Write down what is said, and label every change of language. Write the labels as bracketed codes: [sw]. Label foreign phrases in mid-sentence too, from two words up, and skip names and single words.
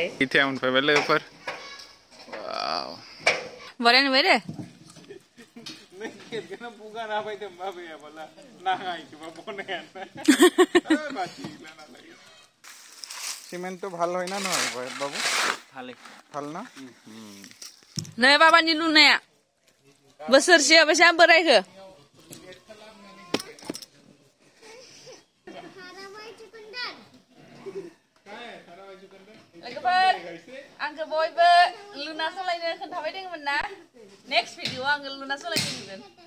[brx] इथे मोनफैबाय लोगोफोर बराय नुबाय दे नों खेबसेनो बुगाना फैदों बाबायाबोला नाङा इखोबा बनायानो [bn] সিমেন্ট তো ভালো হয় না নয় বাবু ভালো না [brx] नै बाबानि लुनाया बोसोरसेया बेसेबां बोरायखो लोगोफोर आंखौ बयबो लुना सालायनो खोन्थाबाय दङमोन ना [en] next video [brx] आङो लुना सालायनो नुगोन